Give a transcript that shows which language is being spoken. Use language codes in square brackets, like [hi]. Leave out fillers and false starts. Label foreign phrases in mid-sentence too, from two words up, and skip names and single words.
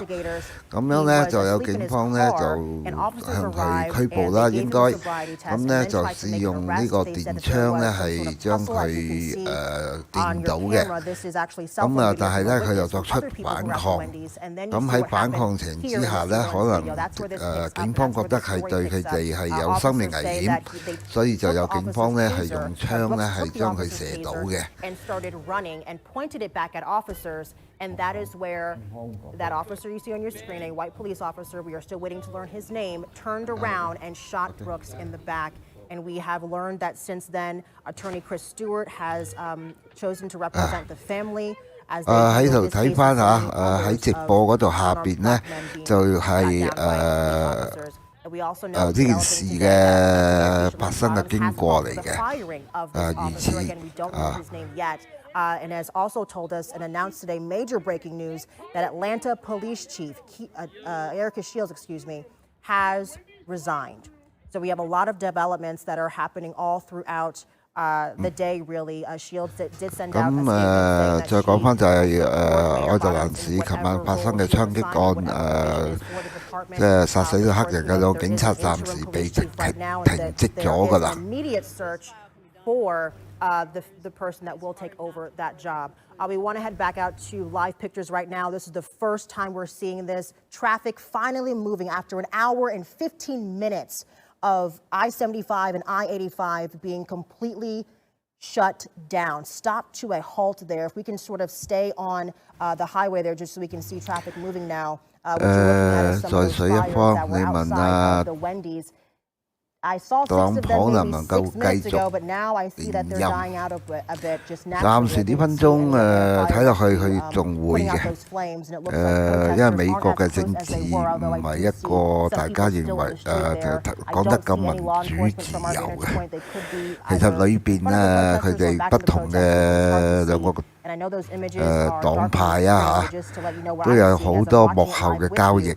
[yue] 咁樣咧就有警方咧就向佢拘捕啦，應該咁咧就試用呢個電槍咧係將佢電到嘅。咁啊，但係咧佢又作出反抗。咁喺反抗情之下咧，可能警方覺得係對佢哋係有生命危險，所以就有警方咧係用槍咧係將佢射到嘅。 [en] And that is where that officer you see on your screen, a white police officer, we are still waiting to learn his name, turned around and shot Brooks in the back. And we have learned that since then, attorney Chris Stewart has chosen to represent the family. [yue] 喺度睇翻下，喺直播嗰度下邊咧就係呢件事嘅發生嘅經過嚟嘅，如此 [en] and has also told us and announced today major breaking news that Atlanta Police Chief Erica Shields, has resigned. So we have a lot of developments that are happening all throughout the day, really. Shields did send out a statement. [yue] 再講翻就係愛特蘭市琴晚發生嘅槍擊案，即係殺死咗黑人嘅兩個警察，暫時被停職咗㗎啦。 [en] For the person that will take over that job. We want to head back out to live pictures right now. This is the first time we're seeing this. Traffic finally moving after an hour and 15 minutes of I-75 and I-85 being completely shut down, stopped to a halt there. If we can sort of stay on the highway there just so we can see traffic moving now. What you're looking at is some of those flyers that were outside of the Wendy's. I saw 6 of them maybe 6 minutes ago, but now I see that they're dying out a bit just naturally. [yue] 暫時呢分鐘睇落去佢仲會嘅，因為美國嘅政治唔係一個大家認為講得咁民主自由嘅，其實裏邊咧佢哋不同嘅兩個黨派啊嚇，都有好多幕後嘅交易。